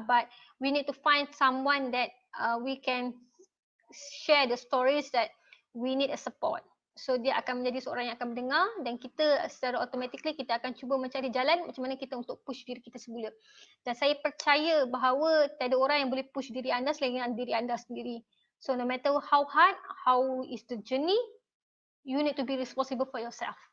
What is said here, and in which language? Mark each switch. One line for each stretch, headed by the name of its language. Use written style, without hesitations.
English: But we need to find someone that we can share the stories that we need a support.
Malay: So dia akan menjadi seorang yang akan mendengar, dan kita secara automatically kita akan cuba mencari jalan macam mana kita untuk push diri kita semula. Dan saya percaya bahawa tiada orang yang boleh push diri anda selain diri anda sendiri.
English: So no matter how hard, how is the journey, you need to be responsible for yourself.